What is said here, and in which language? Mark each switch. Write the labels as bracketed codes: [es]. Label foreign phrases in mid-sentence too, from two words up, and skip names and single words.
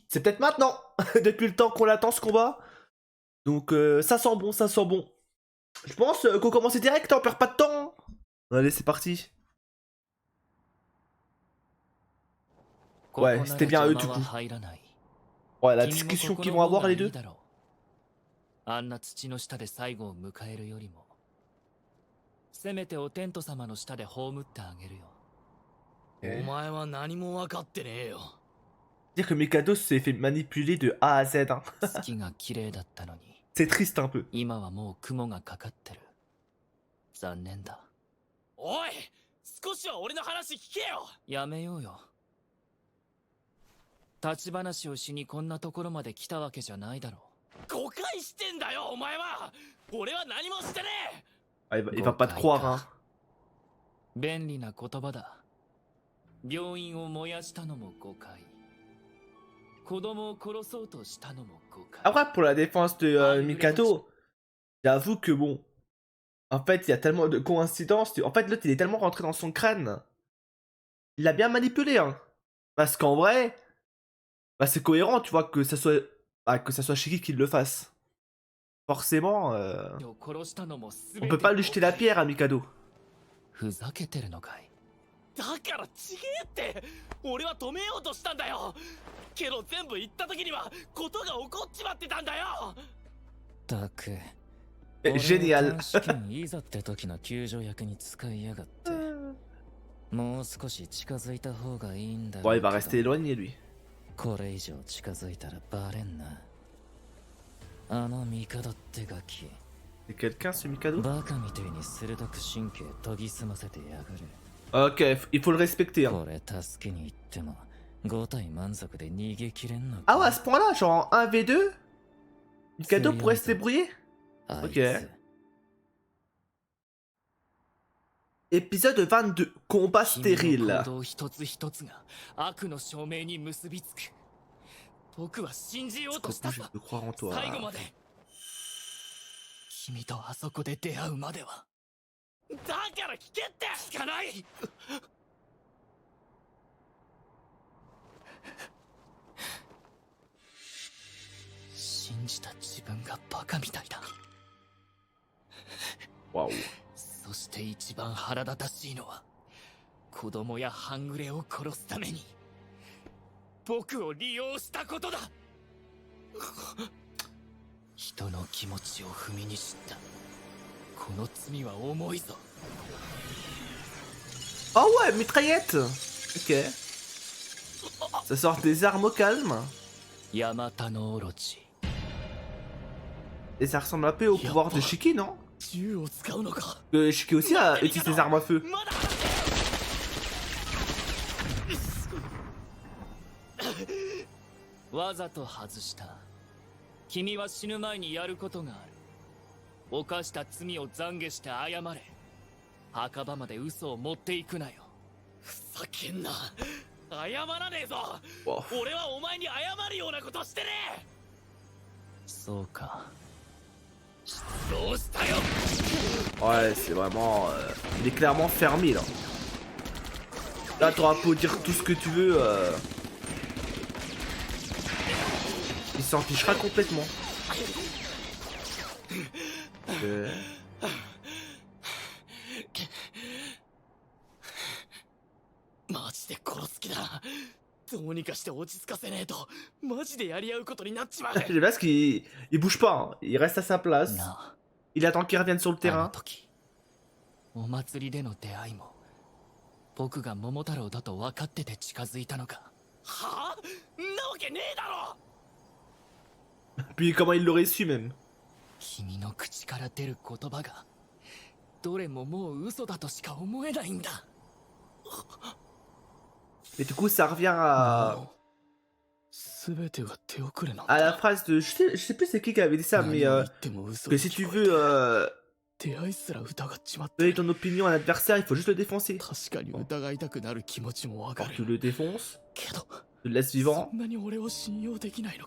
[fr] C'est peut-être maintenant, depuis le temps qu'on l'attend ce combat. Donc ça sent bon, ça sent bon. Je pense qu'on commence direct, on perd pas de temps. Allez, c'est parti. Ouais, c'était bien eux du coup. Ouais, la discussion qu'ils vont avoir les deux. [ja] あんな土の下で最後を迎えるよりもせめてお天道様の下で葬ってあげるよ。お前は何も分かってねえよ。 [fr] Dire que Mikado s'est fait manipuler de A à Z. Hein. [ja] 月が綺麗だったのに [fr] C'est triste un peu. [ja] 今はもう雲がかかってる。残念だ。おい、少しは俺の話聞けよ。やめようよ。立ち話をしにこんなところまで来たわけじゃないだろう。誤解してんだよお前は。俺は何もしてねえ。 [fr] Ah, il va pas te croire, hein. [ja] 便利な言葉だ。病院を燃やしたのも誤解。子供を殺そうとしたのも誤解。 [fr] Après, pour la défense de Mikado, j'avoue que bon, en fait, il y a tellement de coïncidences. En fait, l'autre, il est tellement rentré dans son crâne. Il l'a bien manipulé, hein. Parce qu'en vrai, bah, c'est cohérent, tu vois, que ça soit Shiki qui le fasse. Forcément, on peut pas lui jeter la pierre à Mikado. [ja] ふざけてるのかい。だからちげえって。俺は止めようとしたんだよ。けど全部言った時にはことが起こっちまってたんだよ。たく。 [fr] Génial. [ja] いざって時の救助役に使いやがって。もう少し近づいた方がいいんだ。 [fr] Bon, il va rester éloigné, lui. [ja] これ以上近づいたらバレんな。あのミカドってガキ。 [fr] C'est quelqu'un, ce Mikado? [ja] バカみてえに鋭く神経研ぎ澄ませてやがる。 [fr] Ok, il faut le respecter, hein. [ja] これ助けに行っても5体満足で逃げきれんのか。 [fr] Ah ouais, à ce point-là, genre en 1v2, Mikado pourrait se débrouiller? Ok. Épisode 22, combat stérile. [ja] 一つ一つが悪の証明に結びつく。僕は信じようとしたさ。 [fr] Je peux croire en toi. [ja] 最後まで。君とあそこで出会うまでは。だから聞けって聞かない。信じた自分がバカみたいだ。 [fr] Waouh. [ja] そして一番腹立たしいのは子供や半グレを殺すために僕を利用したことだ。人の気持ちを踏みにじった。この罪は重いぞ。 [fr] Oh ouais, mitraillette. Ok. Ça sort des armes au calme. [ja] ヤマタノオロチ。 [fr] Et ça ressemble un peu au pouvoir de Shiki, non? [ja] 銃を使うのか。 [fr] Shiki aussi a utilisé ses armes à feu. [ja] まだ。わざと外した。君は死ぬ前にやることがある。犯した罪を懺悔して謝れ。墓場まで嘘を持っていくなよ。ふざけんな。謝らねえぞ。俺はお前に謝るようなことしてねえ。そうか。どうしたよ。 [fr] Ouais, c'est vraiment... il est clairement fermé, là. Là, t'auras beau dire tout ce que tu veux. Il s'en fichera complètement. Ok. [ja] マジで殺す気だ。どうにかして落ち着かせねえとマジでやり合うことになっちまう。 [fr] J'aime bien parce qu'il bouge pas, hein. Il reste à sa place. Il attend qu'il revienne sur le terrain. [ja] お祭りでの出会いも僕が桃太郎だと分かってて近づいたのか。はあ？んなわけねえだろ。 [fr] Puis comment il l'aurait su, même. [ja] 君の口から出る言葉がどれももう嘘だとしか思えないんだ。 [fr] Et du coup, ça revient à la phrase de... Je sais plus c'est qui avait dit ça, mais... que si tu veux... donner ton opinion à l'adversaire, il faut juste le défoncer. Quand tu le défonces, tu le laisses vivant.